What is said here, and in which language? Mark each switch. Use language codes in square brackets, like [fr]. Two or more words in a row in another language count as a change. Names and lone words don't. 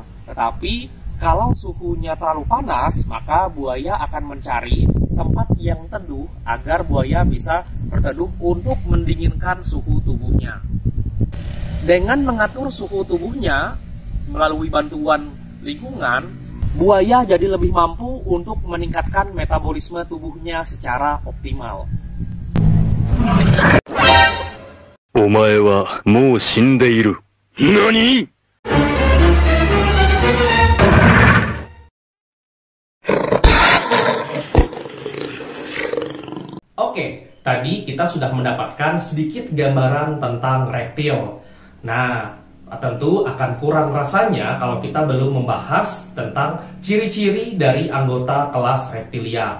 [id] Tetapi kalau suhunya terlalu panas, maka buaya akan mencari tempat yang teduh agar buaya bisa berteduh untuk mendinginkan suhu tubuhnya. Dengan mengatur suhu tubuhnya melalui bantuan lingkungan, buaya jadi lebih mampu untuk meningkatkan metabolisme tubuhnya secara optimal. [ja] お前はもう死んでいる。何？ [id] Oke, tadi kita sudah mendapatkan sedikit gambaran tentang reptil. Nah, tentu akan kurang rasanya kalau kita belum membahas tentang ciri-ciri dari anggota kelas reptilia.